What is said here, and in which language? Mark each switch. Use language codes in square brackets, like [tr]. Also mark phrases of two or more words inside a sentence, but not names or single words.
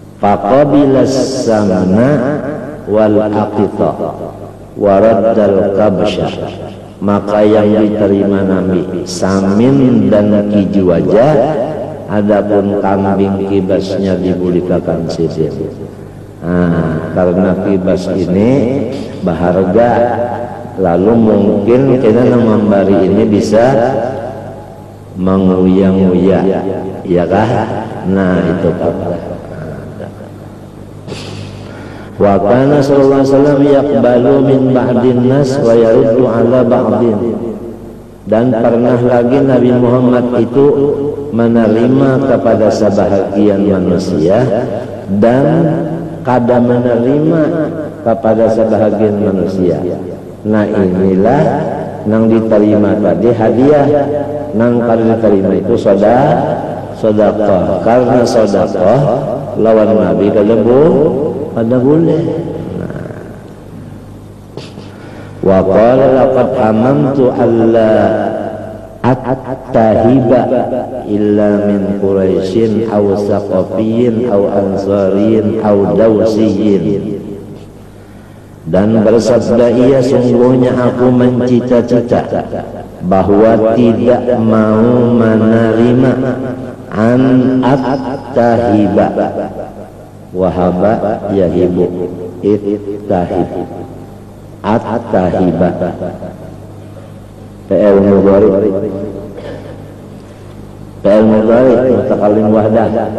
[ar] فقبل السمن والأقط ورد الكبش, [bjn] maka yang diterima Nabi samin dan kiju aja, adapun kambing kibasnya dibulikakan sisir. Karena kibas ini berharga, lalu mungkin kita memberi ini bisa menguya-nguya, ya kah? Nah itu Pak. [ar] وكان صلى الله عليه وسلم يقبل من بعض الناس ويرد على بعض. [bjn] Dan pernah lagi Nabi Muhammad itu menerima kepada sebahagian manusia dan kada menerima kepada sebahagian manusia. Nah inilah yang diterima tadi hadiah, yang kada diterima itu sedekah. Karena sedekah lawan Nabi kada boleh. [ar] وقال لقد هممت ألا أتهب إلا من قرشي أو ثقفي أو أنصاري أو دوسي. [bjn] Dan bersabda ia, sungguhnya aku mencita-cita bahwa tidak mau menerima [ar] أن أتهب، وهب يهب، اتهب، أتهب, فعل مضارع متكلم وحده.